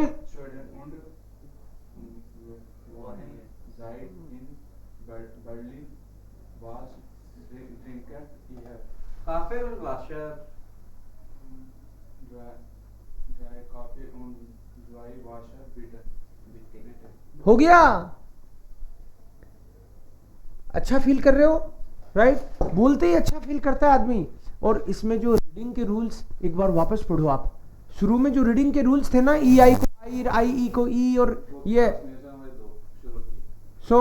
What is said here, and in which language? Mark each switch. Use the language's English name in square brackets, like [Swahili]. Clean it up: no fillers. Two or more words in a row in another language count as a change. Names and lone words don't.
[German] Schweden und seid in Berlin. Was trinkt ihr? Kaffee und Wasser. Drei Kaffee und zwei Wasser, bitte. [Hindi] हो गया। अच्छा फील कर रहे हो, राइट। बोलते ही अच्छा फील करता है आदमी। और इसमें जो रीडिंग के रूल्स एक बार वापस पढ़ो आप। शुरू में जो रीडिंग के रूल्स थे ना, ई आई को आई ई को ई, और ये सो